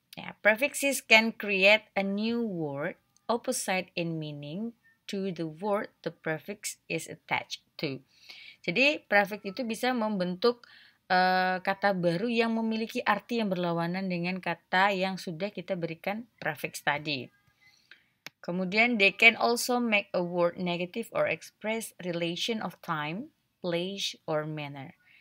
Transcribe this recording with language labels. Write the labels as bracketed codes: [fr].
[en] Ya, prefixes can create a new word opposite in meaning to the word the prefix is attached to. [id] Jadi prefix itu bisa membentuk kata baru yang memiliki arti yang berlawanan dengan kata yang sudah kita berikan prefix tadi. Kemudian [en] they can also make a word negative or express relation of time, place, or manner.